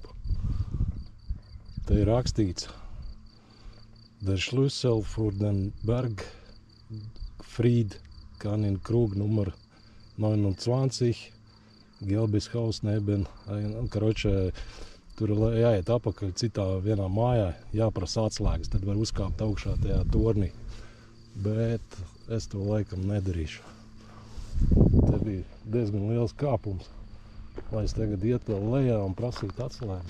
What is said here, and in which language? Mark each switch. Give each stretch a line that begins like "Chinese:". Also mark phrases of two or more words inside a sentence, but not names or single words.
Latvian: Te ir rakstīts
German: Der Schlüssel für den Berg Fried kann in Krug Nummer 29 Gelbis Haus neben.
Latvian: Karoče, tur jāiet apakaļ citā vienā mājā, jāprasa atslēgas, tad var uzkāpt augšā tajā tornī. Bet es to laikam nedarīšu. Te bija diezgan liels kāpums, lai es tagad iet vēl lejā un prasītu atslēgas.